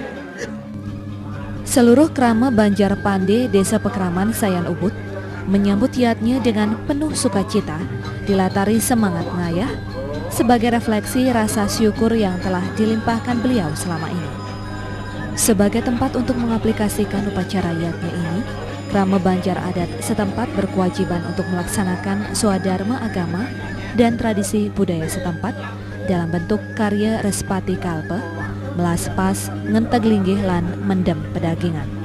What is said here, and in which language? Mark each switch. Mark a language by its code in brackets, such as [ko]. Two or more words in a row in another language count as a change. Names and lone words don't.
[id] Seluruh krama Banjar Pande Desa Pekraman Sayan Ubud menyambut yatnya dengan penuh sukacita, dilatari semangat ngayah sebagai refleksi rasa syukur yang telah dilimpahkan beliau selama ini. Sebagai tempat untuk mengaplikasikan upacara yatnya ini, krama Banjar adat setempat berkewajiban untuk melaksanakan swadharma agama dan tradisi budaya setempat dalam bentuk karya Respati Kalpa, melaspas, [ban] ngenteg linggih lan mendem pedagingan.